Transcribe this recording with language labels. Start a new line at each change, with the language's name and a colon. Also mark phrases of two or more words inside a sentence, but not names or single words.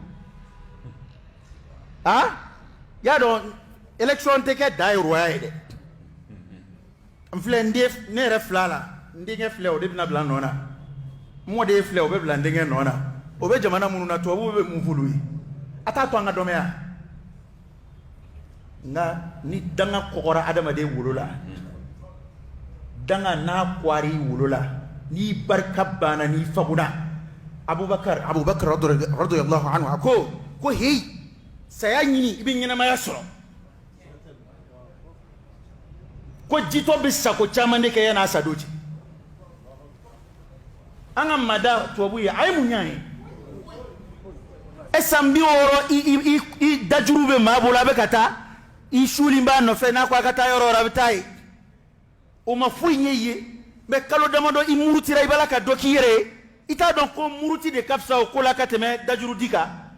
Bambara: y'a dɔn élection tɛ kɛ da ye uruwa ye dɛ n filɛ ne yɛrɛ filɛ a la n denkɛ filɛ o de bɛna bila nɔ na n mɔden filɛ o bɛ bila n denkɛ nɔ na o bɛ jamana minnu na tubabu bɛ mun f'olu ye a t'a to an ka dɔnmaya nka ni danga kɔgɔra adamaden wolo la danga n'a kwari wolo la n'i barika banna n'i faguna Abubakar
Arabic: رضي الله عنه
Bambara: a ko heyi saya ɲini i bɛ ɲɛnamaya sɔrɔ ko jitɔ bɛ sago caman de kɛ yan'a sadon cɛ an ka mada tubabu ye a ye mun ɲa ye san 60 i dajuru bɛ maa bolo a bɛ ka taa i suulin b'a nɔfɛ n'a ko a ka taa yɔrɔ wɛrɛ a bɛ taa ye o ma foyi ɲɛ i ye mais kalo damadɔ i murutira i b'a la ka dɔ k'i yɛrɛ ye i t'a dɔn ko muruti de ka fisa o ko la ka tɛmɛ dajuru di kan